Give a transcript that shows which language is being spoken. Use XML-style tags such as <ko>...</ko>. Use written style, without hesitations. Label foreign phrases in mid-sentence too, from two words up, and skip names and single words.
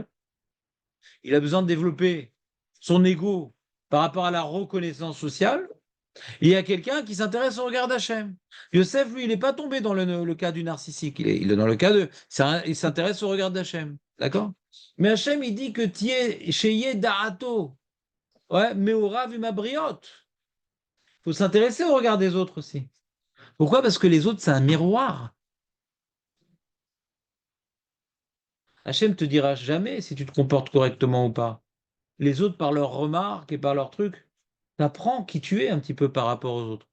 <fr>Il a besoin de développer son ego par rapport à la reconnaissance sociale. Et il y a quelqu'un qui s'intéresse au regard d'Hachem. Yosef, lui, il n'est pas tombé dans le cas du narcissique. Il est dans le cas de... il s'intéresse au regard d'Hachem. D'accord? Mais Hachem, il dit que</fr> <he>תהיה שיהיה דעתו. Ouais, מעורב עם הבריות.</he> <fr>Il faut s'intéresser au regard des autres aussi. Pourquoi? Parce que les autres, c'est un miroir. Hachem te dira jamais si tu te comportes correctement ou pas. Les autres, par leurs remarques et par leurs trucs, t'apprends qui tu es un petit peu par rapport aux autres.</fr>